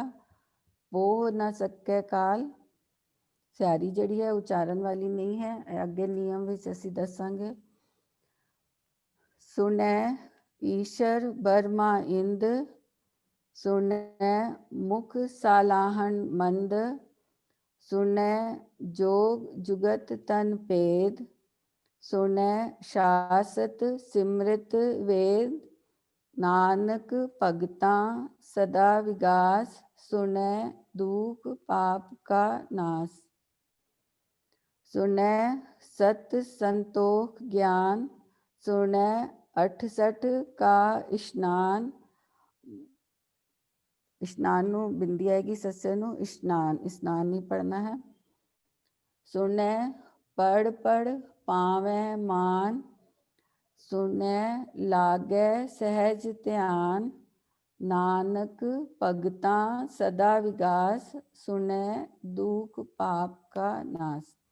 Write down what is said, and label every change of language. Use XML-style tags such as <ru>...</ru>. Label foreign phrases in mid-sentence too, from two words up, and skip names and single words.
<pa>ਪੋਹ ਨਾ ਸਕੈ ਕਾਲ, ਸਿਆਰੀ ਜਿਹੜੀ ਹੈ ਉਚਾਰਨ ਵਾਲੀ ਨਹੀਂ ਹੈ, ਇਹ ਅੱਗੇ ਨਿਯਮ ਵਿੱਚ ਅਸੀਂ ਦੱਸਾਂਗੇ। ਸੁਣੈ ਈਸ਼ਰ ਬਰਮਾ ਇੰਦ, ਸੁਣੈ ਮੁਖ ਸਾਲਾਹਣ ਮੰਦ। ਸੁਣੈ ਜੋਗ ਜੁਗਤ ਤਨ ਭੇਦ, ਸੁਣੈ ਸਾਸਤ ਸਿਮ੍ਰਿਤ ਵੇਦ, ਨਾਨਕ ਭਗਤਾਂ ਸਦਾ ਵਿਗਾਸ, ਸੁਣੈ ਦੁਖ ਪਾਪ ਕਾ ਨਾਸ। ਸੁਣੈ ਸਤ ਸੰਤੋਖ ਗਿਆਨ, ਸੁਣੈ 68 ਕਾ ਇਸ਼ਨਾਨ। इश्नान ਨੂੰ ਬਿੰਦੀ ਆਏਗੀ, ਸੱਸੇ ਨੂੰ ਇਸ਼ਨਾਨ, ਇਸ਼ਨਾਨ ਨਹੀਂ ਪੜਨਾ ਹੈ। ਸੁਣੈ ਪੜ ਪੜ ਪਾਵੈ ਮਾਨ, ਸੁਣੈ ਲਾਗੈ ਸਹਿਜ ਧਿਆਨ, ਨਾਨਕ ਭਗਤਾਂ ਸਦਾ ਵਿਗਾਸ, ਸੁਣੈ ਦੁਖ ਪਾਪ ਕਾ ਨਾਸ।</pa>